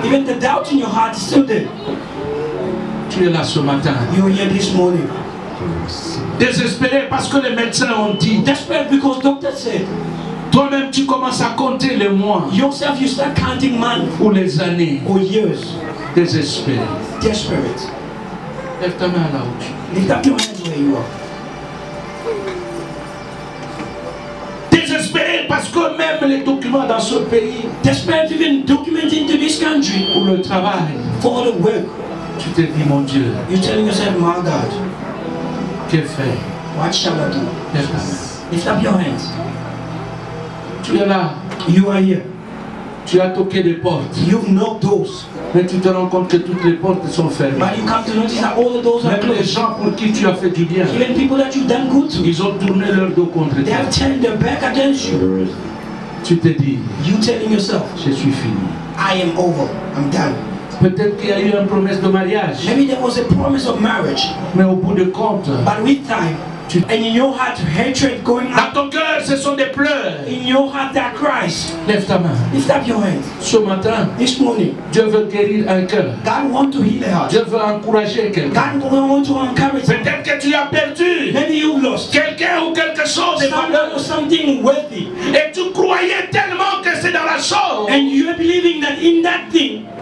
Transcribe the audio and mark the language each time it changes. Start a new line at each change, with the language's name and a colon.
English: Even the doubt in your heart is still there.
French: Tu es là ce matin.
English: You're here this morning.
French: Désespéré parce que les médecins ont dit.
English: Desperate because doctor said,
French: Toi-même, tu commences à compter les mois
English: yourself, you start counting months
French: ou les années.
English: or years.
French: Désespéré.
English: Desperate.
French: Lève ta main là où tu es.
English: Lift up your hands where you are.
French: Désespéré parce que même les documents dans ce pays,
English: Desperate even documenting to this country
French: pour le travail,
English: for the work.
French: tu te dis, mon Dieu,
English: You're telling yourself, my God,
French: que faire?
English: what shall I do?
French: Lève ta main.
English: Lift up your hands.
French: Tu es là,
English: You are here.
French: tu as toqué des portes,
English: You've knocked doors.
French: mais tu te rends compte que toutes les portes sont fermées.
English: But you come to notice that all the doors are
French: Même les
English: closed.
French: gens pour qui tu as fait du bien,
English: Even people that you've done good to,
French: ils ont tourné leur dos contre
English: they
French: toi.
English: have turned their back against you.
French: Tu te dis,
English: You telling yourself,
French: je suis fini.
English: I am over. I'm done.
French: Peut-être qu'il y a eu une promesse de mariage,
English: Maybe there was a promise of marriage,
French: mais au bout de compte,
English: but with time, and in your heart, hatred going
French: dans
English: up.
French: ton cœur, ce sont des pleurs.
English: In your heart, that cries.
French: Lève ta main.
English: Lift up your hands.
French: Ce matin,
English: This morning,
French: Dieu veut guérir un cœur.
English: God wants to heal a heart.
French: Dieu veut encourager quelqu'un.
English: God wants to encourage you.
French: Peut-être que tu as perdu
English: Maybe you've lost
French: quelqu'un ou quelque chose de
English: someone
French: valeur.
English: or something worthy,
French: Et tu croyais tellement que c'est dans la chose
English: and you're believing that in that thing